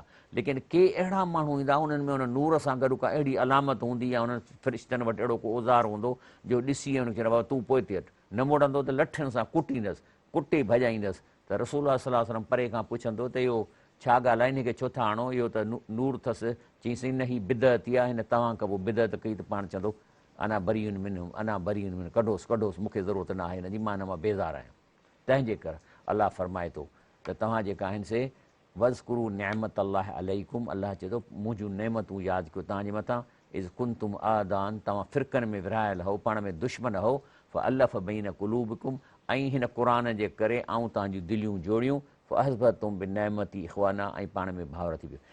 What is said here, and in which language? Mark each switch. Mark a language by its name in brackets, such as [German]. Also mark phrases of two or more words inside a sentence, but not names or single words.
[Sindhi] लेकिन के अहिड़ा माण्हू ईंदा उन्हनि में उन नूर सां गॾु का अहिड़ी अलामत हूंदी या उन्हनि फ़रिश्तनि वटि अहिड़ो को औज़ार हूंदो जो ॾिसी हुनखे बाबा तूं पोइ ते हट, न मोड़ंदो त लठनि सां कुटींदसि, कुटे भॼाईंदसि। त रसूल [Arabic] صلى الله عليه وسلم [Sindhi] परे खां पुछंदो त इहो छा ॻाल्हि आहे, हिन खे छो था आणो, इहो त नूर अथसि। चईंसि न ही बिदअती आहे, हिन तव्हां खां पोइ बिदअत कई त पाण चवंदो [Arabic] أنا بريء منهم, أنا بريء منهم, [Sindhi] कढोसि, मूंखे ज़रूरत न आहे हिन जी, मां हिन मां बेज़ार आहियां। तंहिंजे करे अलाह फरमाए थो त तव्हां जेका आहिनि से [Arabic] واذكروا نعمة الله عليكم, [Sindhi] अलाह चए थो मुंहिंजूं नेमतूं यादि कयो तव्हांजे मथां, [Arabic] إذ كنتم أعداء, [Sindhi] तव्हां फ़िरक़नि में विरहायल हो, पाण में दुश्मन हो, [Arabic] فألف بين قلوبكم, [Sindhi] ऐं हिन क़ुर जे करे ऐं तव्हांजूं दिलियूं जोड़ियूं, [Arabic] فأصبحتم بنعمته إخوانا, [Sindhi] ऐं पाण में भाउर थी वियो।